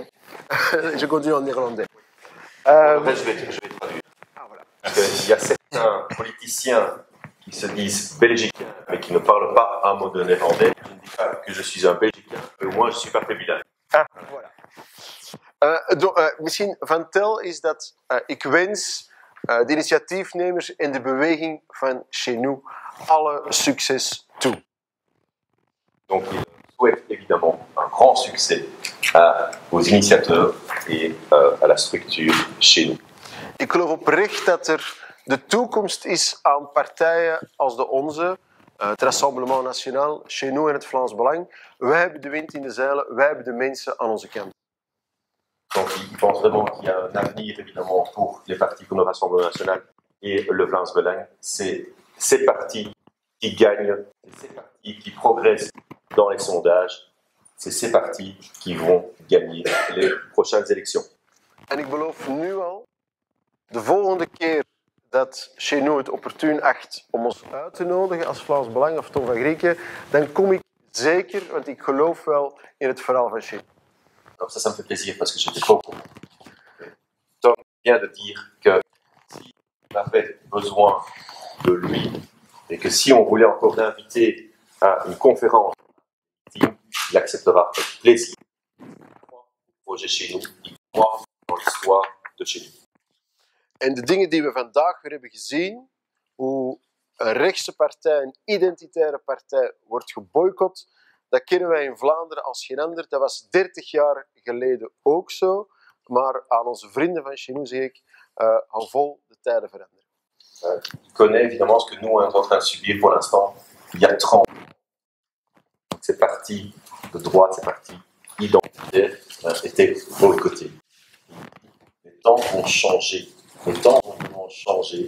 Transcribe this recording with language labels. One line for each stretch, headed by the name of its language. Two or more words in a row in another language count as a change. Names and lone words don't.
French: Je continue en néerlandais. En fait, je vais traduire. Ah, voilà. Il y a certains politiciens qui se disent belgicains, mais qui ne parlent pas un mot de néerlandais. Je ne dis pas que je suis un Belgicain, mais au moins je suis parfait bilingue. Ah, voilà.
Dutch: Misschien van tel is dat ik wens de initiatiefnemers en de beweging van Chez Nous alle succes toe.
French: Donc, il souhaite évidemment un grand succès aux initiateurs et à la structure Chez Nous.
Dutch: Ik geloof oprecht dat de toekomst is aan partijen als de onze, het Rassemblement National, Chez Nous en het Vlaams Belang. Wij hebben de wind in de zeilen, wij hebben de mensen aan onze kant.
French: Donc, il pense vraiment qu'il y a un avenir, évidemment, pour les partis comme le Rassemblement National et le Vlaams Belang. C'est ces partis qui gagnent, c'est ces partis qui progressent dans les sondages, c'est ces partis qui vont gagner les prochaines élections.
Dutch: En ik beloof nu al, de volgende keer dat Chez Nous het opportun acht om ons uit te nodigen als Vlaams Belang of Tom van Grieken, dan kom ik zeker, want ik geloof wel in het verhaal van Chez Nous.
French: Alors ça me fait plaisir parce que j'étais pas au courant. Tom vient de dire que si on avait besoin de lui et que si on voulait encore l'inviter à une conférence, il acceptera avec plaisir. Il croit au projet Chez Nous, il croit dans l'histoire de Chez Nous.
Dutch: En de dingen die we vandaag weer hebben gezien, hoe een rechtse partij, een identitaire partij, wordt geboycott, dat kennen wij in Vlaanderen als geen ander. Dat was 30 jaar geleden ook zo. Maar aan onze vrienden van Chez Nous zeg ik, hou vol, de tijden veranderen.
French: Il connaît évidemment ce que nous on est en train de subir pour l'instant. Il y a 30 ans, ces partis de droite, ces partis identitaires étaient boycottés. Les temps vont changer. Les temps vont changer.